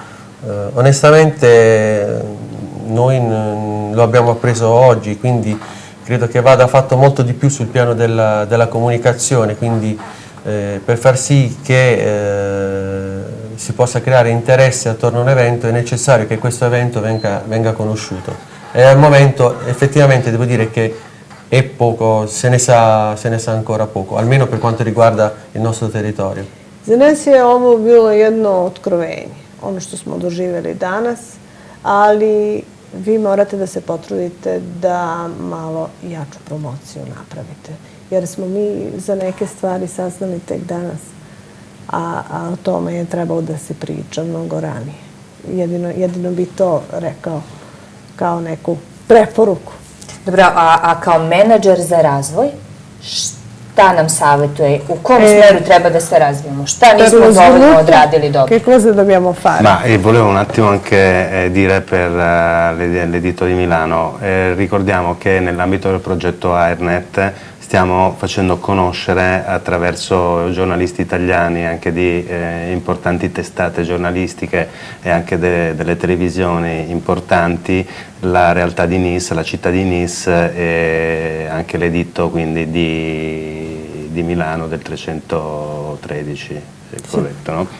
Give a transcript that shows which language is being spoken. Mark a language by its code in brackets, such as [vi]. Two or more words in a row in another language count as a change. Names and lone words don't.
[it] Onestamente noi lo abbiamo appreso oggi, quindi credo che vada fatto molto di più sul piano della comunicazione, quindi per far sì che si possa creare interesse attorno a un evento è necessario che questo evento venga conosciuto. E al momento effettivamente devo dire che è poco, se ne sa ancora poco, almeno per quanto riguarda il nostro territorio. [sr] Za nas je ovo bilo jedno otkrovenje, ono što smo doživjeli danas, ali vi morate da se potrudite da malo jaču promociju napravite, jer smo mi za neke stvari saznali tek danas, a o tome je trebalo da se priča mnogo ranije. Jedino bi to rekao kao neku preporuku. Dobro, a kao menadžer za razvoj, šta nam savjetuje? U kom smeru treba da se razvijemo? Šta nismo dovoljno odradili dobro? [it] Che cosa dobbiamo fare? Ma volevo un attimo anche dire per l'Editto di Milano, ricordiamo che nell'ambito del progetto AIRNet stiamo facendo conoscere attraverso giornalisti italiani, anche di importanti testate giornalistiche e anche delle televisioni importanti, la realtà di Nice, la città di Nice e anche l'editto quindi di Milano del 313, è corretto, no?